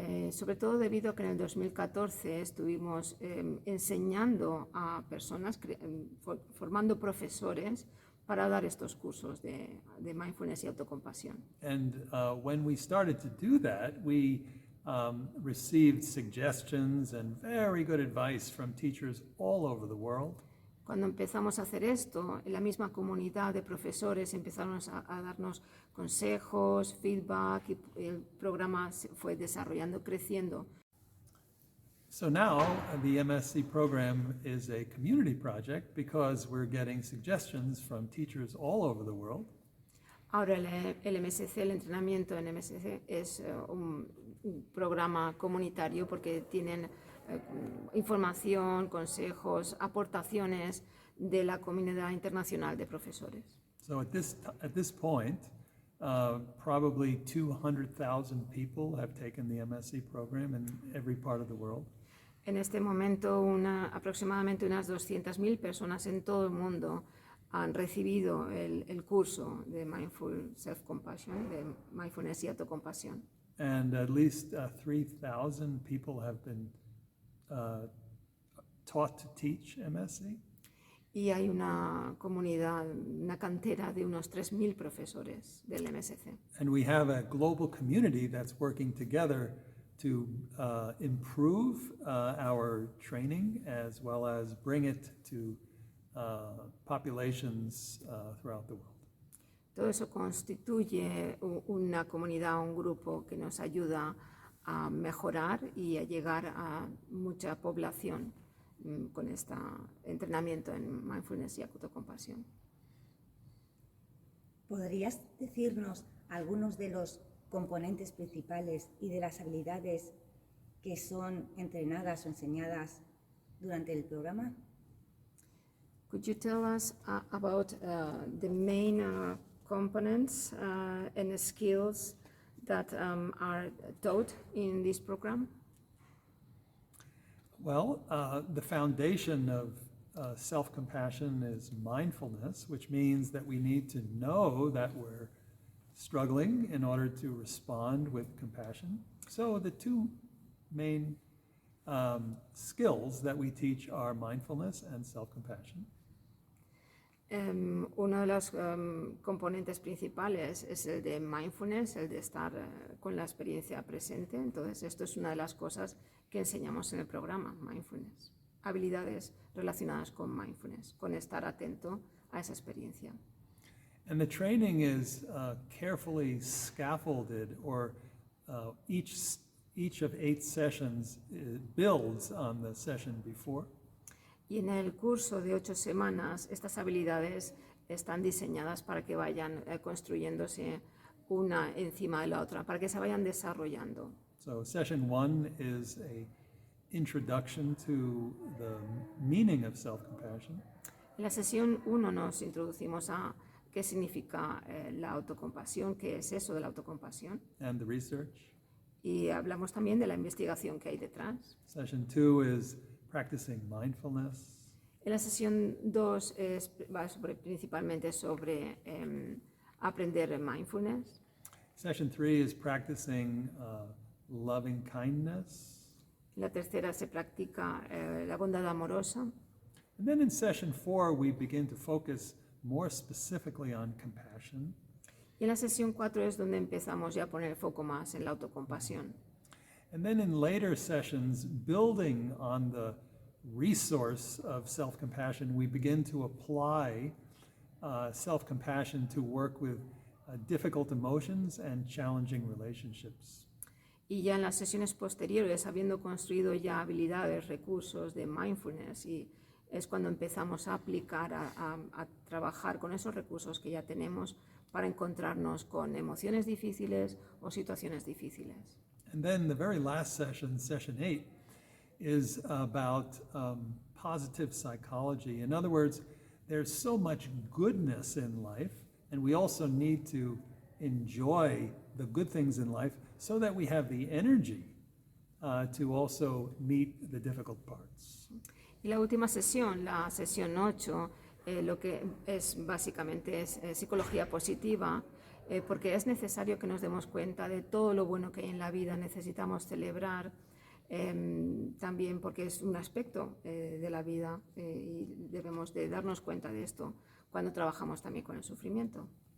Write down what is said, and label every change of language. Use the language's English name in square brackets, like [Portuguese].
[Spanish] Sobre todo debido a que en el 2014 estuvimos enseñando a personas, formando profesores para dar estos cursos de mindfulness y autocompasión. [English] And when we started to do that, we received suggestions and very good advice from teachers all over the world. [Spanish] Cuando empezamos a hacer esto, en la misma comunidad de profesores empezaron a darnos consejos, feedback, y el programa se fue desarrollando, creciendo. [English] So now the MSc program is a community project because we're getting suggestions from teachers all over the world. [Spanish] Ahora el MSc, el entrenamiento en MSc es un programa comunitario porque tienen información, consejos, aportaciones de la comunidad internacional de profesores. [English] So at this point, probably 200,000 people have taken the MSc program in every part of the world. [Spanish] En este momento, aproximadamente unas 200.000 personas en todo el mundo han recibido el curso de Mindful Self Compassion, de Mindfulness y Autocompasión. [English] And at least 3,000 people have been taught to teach MSc. [Spanish] Y hay una comunidad, una cantera de unos 3.000 profesores del MSc. [English] And we have a global community that's working together to improve our training as well as bring it to populations throughout the world. [Spanish] Todo eso constituye una comunidad, un grupo que nos ayuda a mejorar y a llegar a mucha población con este entrenamiento en mindfulness y autocompasión. ¿Podrías decirnos algunos de los componentes principales y de las habilidades que son entrenadas o enseñadas durante el programa? [English] Could you tell us about the main components and skills that are taught in this program? Well, the foundation of self-compassion is mindfulness, which means that we need to know that we're struggling in order to respond with compassion. So the two main skills that we teach are mindfulness and self-compassion. [Spanish] Uno de los componentes principales es el de mindfulness, el de estar con la experiencia presente. Entonces, esto es una de las cosas que enseñamos en el programa, mindfulness. Habilidades relacionadas con mindfulness, con estar atento a esa experiencia. [English] And the training is carefully scaffolded, or each of 8 sessions builds on the session before. [Spanish] Y en el curso de 8 semanas, estas habilidades están diseñadas para que vayan construyéndose una encima de la otra, para que se vayan desarrollando. [English] So session 1 is a introduction to the meaning of self-compassion. [Spanish] En la sesión 1 nos introducimos a qué significa la autocompasión, qué es eso de la autocompasión. [English] And the research. [Spanish] Y hablamos también de la investigación que hay detrás. [English] Session 2 is practicing mindfulness. [Spanish] En la sesión 2 va principalmente sobre aprender mindfulness. [English] Session 3 is practicing loving kindness. [Spanish] En la tercera se practica la bondad amorosa. [English] And then in session 4, we begin to focus more specifically on compassion. [Spanish] Y en la sesión 4 es donde empezamos ya a poner el foco más en la autocompasión. [English] And then in later sessions, building on the resource of self-compassion, we begin to apply self-compassion to work with difficult emotions and challenging relationships. [Spanish] Y ya en las sesiones posteriores, habiendo construido ya habilidades, recursos de mindfulness, y es cuando empezamos a aplicar, a trabajar con esos recursos que ya tenemos para encontrarnos con emociones difíciles o situaciones difíciles. [English] And then the very last session, session 8, is about positive psychology. In other words, there's so much goodness in life, and we also need to enjoy the good things in life so that we have the energy to also meet the difficult parts. [Spanish] Y la última sesión, la sesión 8, lo que es básicamente es psicología positiva, porque es necesario que nos demos cuenta de todo lo bueno que hay en la vida. Necesitamos celebrar también porque es un aspecto de la vida y debemos de darnos cuenta de esto cuando trabajamos también con el sufrimiento.